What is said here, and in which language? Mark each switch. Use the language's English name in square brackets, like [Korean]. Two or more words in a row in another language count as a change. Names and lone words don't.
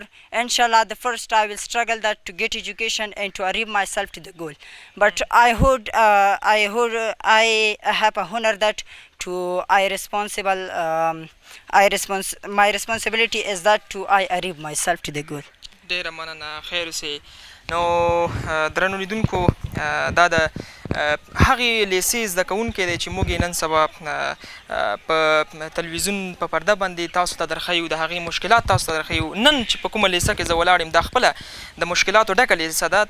[English] Inshallah, the first I will struggle that to get education and to arrive myself to the goal. But I have a honor that to my responsibility is that to I arrive myself to the goal. [Pashto] ډیره مننه. خیر اوسئ. نو درنو لیدونکو دا د هغې لیسې زده کوونکی دی چې موږ یې نن سبا په تلویزیون په پرده باندې تاسو ته درښیو، د هغې مشکلات تاسو ته درښیو. نن چې په کومه لیسه کې زه ولاړ یم دا خپله د مشکلاتو ډکه لیسه ده.